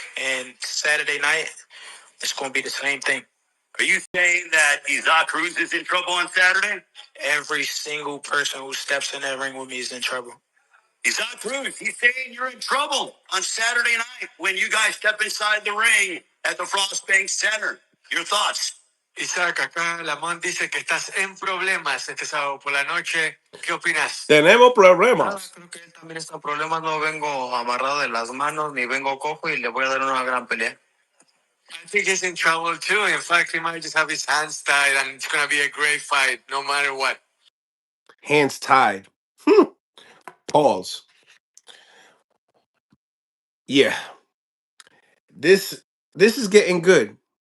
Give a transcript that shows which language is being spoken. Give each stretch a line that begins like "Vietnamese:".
English: And Saturday night, it's going to be the same thing. Are you saying that Isaac Cruz is in trouble on Saturday? Every single person who steps in that ring with me is in trouble. Isaac Cruz, he's saying you're in trouble on Saturday night when you guys step inside the ring at the Frost Bank Center. Your thoughts?
Spanish: Isaac, acá Lamont dice que estás en problemas este sábado por la noche. ¿Qué opinas? Tenemos problemas. Creo que él también está en problemas. No vengo amarrado de las manos ni vengo cojo y le voy a dar una gran pelea.
English: I think he's in trouble too. In fact, he might just have his hands tied and it's going to be a great fight no matter what. Hands tied. Pause. Yeah. This is getting good.